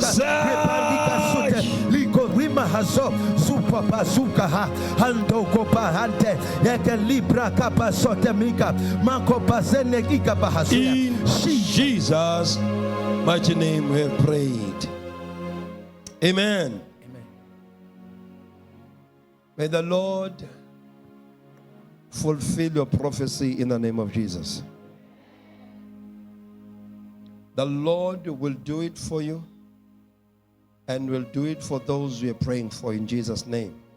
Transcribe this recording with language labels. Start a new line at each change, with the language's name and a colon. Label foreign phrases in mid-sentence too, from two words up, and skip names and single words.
English: Professor liko rima hazo super bazuka ha hando kopa hante yeke libra kapa sotemika mako bazene kika bahasuya. In Jesus' mighty name we have prayed. Amen. Amen. May the Lord fulfill your prophecy in the name of Jesus. The Lord will do it for you and will do it for those we are praying for in Jesus' name.